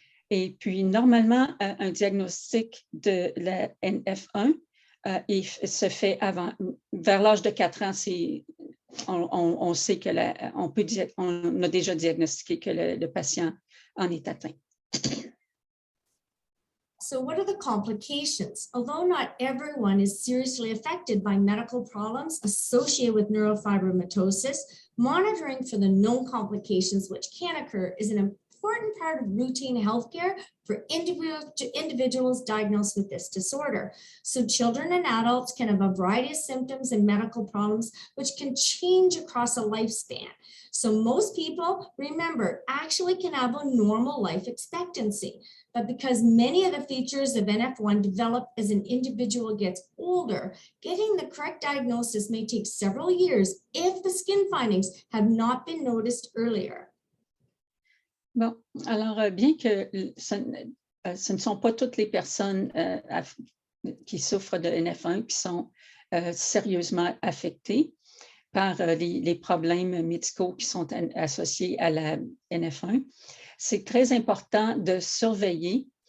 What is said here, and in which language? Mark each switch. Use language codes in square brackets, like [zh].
[fr] Et puis, normalement, un diagnostic de la NF1 se fait vers l'âge de 4 ans. On sait on a déjà diagnostiqué que le patient en est atteint. [en] So what are the complications? Although not everyone is seriously affected by medical problems associated with neurofibromatosis, monitoring for the known complications which can occur is an important part of routine healthcare for individuals diagnosed with this disorder. So children and adults can have a variety of symptoms and medical problems which can change across a lifespan. So most people, remember, actually can have a normal life expectancy. But because many of the features of NF1 develop as an individual gets older, getting the correct diagnosis may take several years if the skin findings have not been noticed earlier. [fr] Bon, alors bien que ce ne sont pas toutes les personnes qui souffrent de NF1 qui sont sérieusement affectées par les problèmes médicaux qui sont associés à la NF1, c'est très important de surveiller